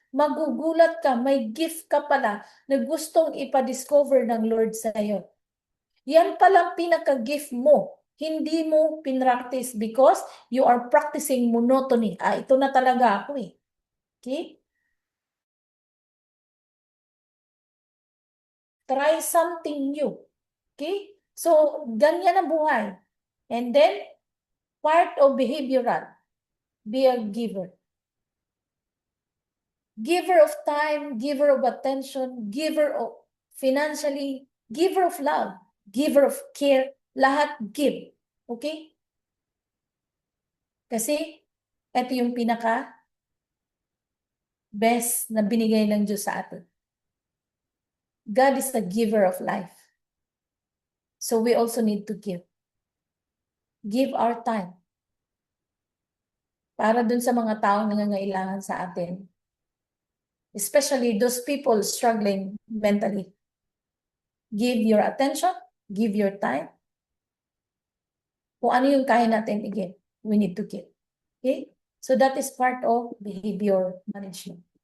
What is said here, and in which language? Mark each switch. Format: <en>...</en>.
<tl>magugulat ka, may gift ka pala na gustong ipa-discover ng Lord sa iyo. Yan palang pinaka-gift mo. Hindi mo pinractice</tl> <en>because you are practicing monotony.</en> <tl>Ito na talaga ako eh. Okay?</tl> <en>Try something new. Okay? So,</en> <tl>ganyan ang buhay.</tl> <en>And then, part of behavioral, be a giver. Giver of time, giver of attention, giver of financially, giver of love, giver of care, lahat give. Okay?</en> <tl>Kasi, ito yung pinaka best na binigay ng Diyos sa atin.</tl> <en>God is the giver of life. So we also need to give. Give our time.</en> <tl>Para dun sa mga taong nangangailangan sa atin.</tl> <en>Especially those people struggling mentally. Give your attention, give your time.</en> <tl>Kung ano yung kaya natin i-give,</tl> <en>we need to give.</en> <tl>Okay?</tl> <en>So that is part of behavior management.</en>